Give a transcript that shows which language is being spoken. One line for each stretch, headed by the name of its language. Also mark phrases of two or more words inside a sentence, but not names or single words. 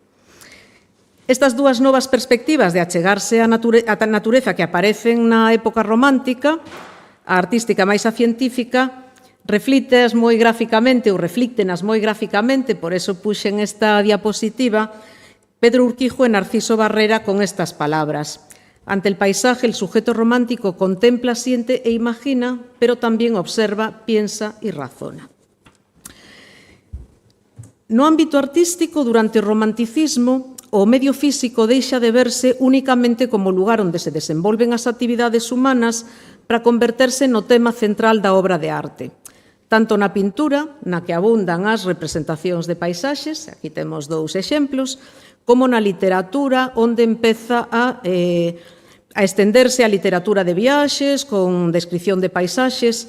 Galician: Estas dúas novas perspectivas de achegarse á natureza que aparecen na época romántica, a artística máis a científica, reflíctenas moi gráficamente, por eso puxen esta diapositiva, Pedro Urquijo e Narciso Barrera con estas palabras.
Spanish: Ante el paisaje, el sujeto romántico contempla, siente e imagina, pero también observa, piensa y razona.
Galician: No ámbito artístico, durante o romanticismo, o medio físico deixa de verse únicamente como lugar onde se desenvolven as actividades humanas para converterse no tema central da obra de arte. Tanto na pintura, na que abundan as representacións de paisaxes, aquí temos dous exemplos, como na literatura, onde empeza a estenderse a literatura de viaxes, con descripción de paisaxes.